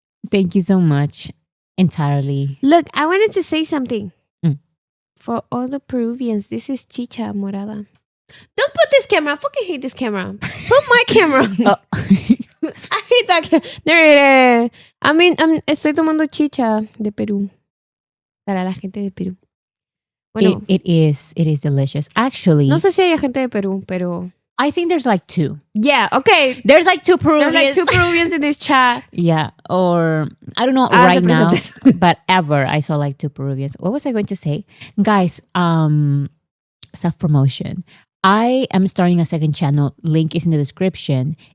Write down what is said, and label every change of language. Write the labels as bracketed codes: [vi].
[en] Thank you so much. Entirely. Look, I wanted to say something. For all the Peruvians, this is chicha morada. Don't put this camera. I fucking hate this camera. Put my camera. Oh. I hate that camera. There. I mean, [es] estoy tomando chicha de Perú. Para la gente de Perú. Bueno, [en] it is delicious. Actually, [es] no sé si hay gente de Perú, pero [en] I think there's like two. Yeah, okay. There's like two Peruvians. There's like two Peruvians in this chat. Yeah, or I don't know right now, but ever I saw like two Peruvians. What was I going to say? Guys, self-promotion. I am starting a second channel. Link is in the description.